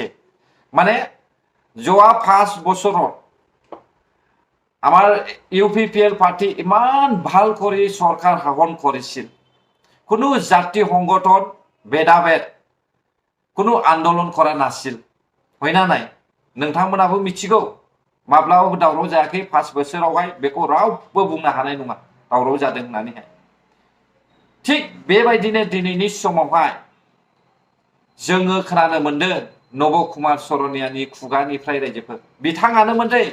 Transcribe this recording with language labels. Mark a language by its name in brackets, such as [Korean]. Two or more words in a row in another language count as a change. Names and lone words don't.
[Assamese] মানে যোৱা 5 বছৰত আমাৰ ইউপিপিএল পাৰ্টি ইমান ভাল কৰি চৰকাৰ শাসন কৰিছিল। কোনো জাতি সংগঠন ভেদাভেদ কোনো আন্দোলন কৰা নাছিল, হয় না নাই? [Bodo] नोंथांमोनाबो मिथिगौ माब्लाबाबो दावराव जायाखै 5 बोसोरावहाय, बेखौ रावबो बुंनो हानाय नङा दावराव जादों होननानैहाय। थिग बेबायदिनो दिनैनि समावहाय जोङो खोनानो मोनदों नब कुमार सरनियानि खुगानिफ्राय रायजोफोर बिथाङानोमोन दै